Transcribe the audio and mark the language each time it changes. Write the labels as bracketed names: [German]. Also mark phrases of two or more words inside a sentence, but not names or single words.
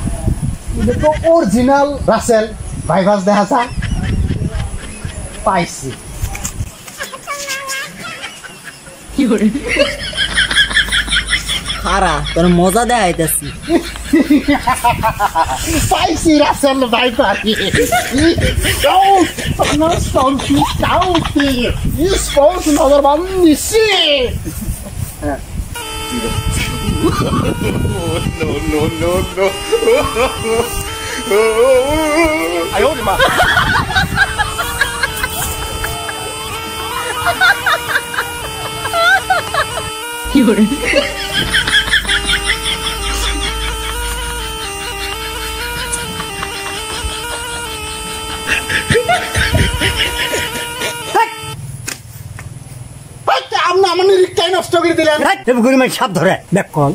[Bangla] তো অরিজিনাল রাসেল ভাইভাস দেখা যায় পাইছি। হারা তোর মজা দেখাইতেছি। পাইছি রাসেল ভাইভাস। No. 哎呦我的妈！有人。 আমার নিরিখটাই নষ্ট করে দিলেন। সাপ ধরে বেকল